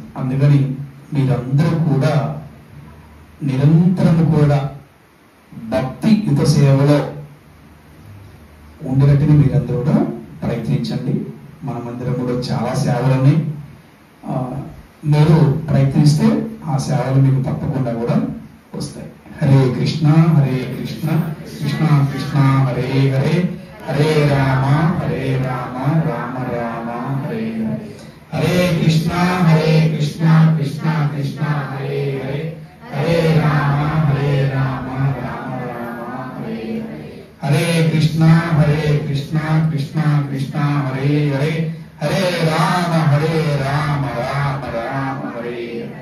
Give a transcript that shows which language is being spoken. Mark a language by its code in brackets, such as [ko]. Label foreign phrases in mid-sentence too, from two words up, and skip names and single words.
[te] అందుకని మీరందరూ కూడా నిరంతరం కూడా భక్తి యుత సేవలో ఉండేటట్టుగా మీరందరూ కూడా ప్రయత్నించండి. మనమందరం కూడా చాలా సేవలని మీరు ప్రయత్నిస్తే ఆ సేవలు మీకు తప్పకుండా కూడా వస్తాయి. [sa] హరే కృష్ణ కృష్ణ కృష్ణ హరే హరే, హరే రామ రామ రామ హరే హరే. హరే కృష్ణ కృష్ణ కృష్ణ హరే హరే, హరే రామ రామ రామ హరే హరే. హరే కృష్ణ కృష్ణ కృష్ణ హరే హరే, హరే రామ రామ రామ హరే హరే.